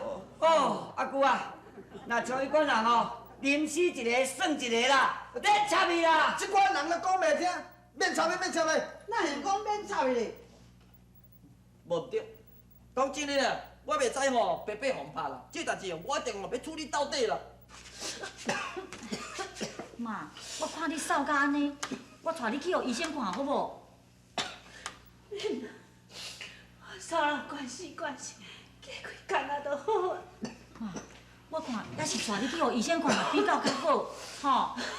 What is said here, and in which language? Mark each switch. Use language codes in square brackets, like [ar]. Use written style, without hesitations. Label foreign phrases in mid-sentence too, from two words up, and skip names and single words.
[nan] 哦，阿舅啊，那像伊款人哦，临死一个算一个啦，免插伊啦。这款人咧讲袂听，免插免插咧。哪会讲免插咧？无对，讲真诶啦，我袂知吼白白互拍啦，这代志我一定要处理到底啦。妈，我看你瘦甲安尼，我带你去互医生看好无？算了，关系，过几工仔就好啊。妈，我看也是带你去互医生看比较较好，吼。